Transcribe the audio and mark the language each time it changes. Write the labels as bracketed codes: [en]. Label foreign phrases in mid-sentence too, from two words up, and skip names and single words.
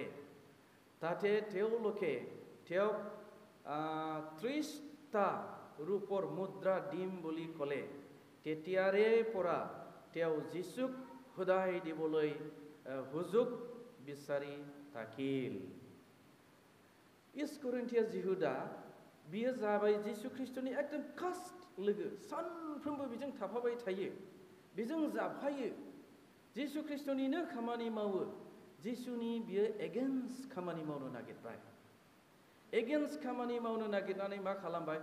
[as] তাতে তেওঁলোকে তেওঁক 30টা ৰূপৰ মুদ্ৰা দিম বুলি ক'লে। তেতিয়াৰে পৰা তেওঁ যীশুক সুধাই দিবলৈ সুযোগ বিচাৰি থাকিল। [brx] ইস্কৰিন্থিয়া যিহুদা बियो जाबाय जिसु ख्रिस्टनि एकदम कास्ट लोगो, सानफ्रोमबो बिजों थाफाबाय थायो, बिजों जाफायो, जिसु ख्रिस्टनिनो खामानि मावो। जिसुनि बियो एगेन्स्ट खामानि मावनो नागिरबाय। एगेन्स्ट खामानि मावनो नागिरनानै मा खालामबाय?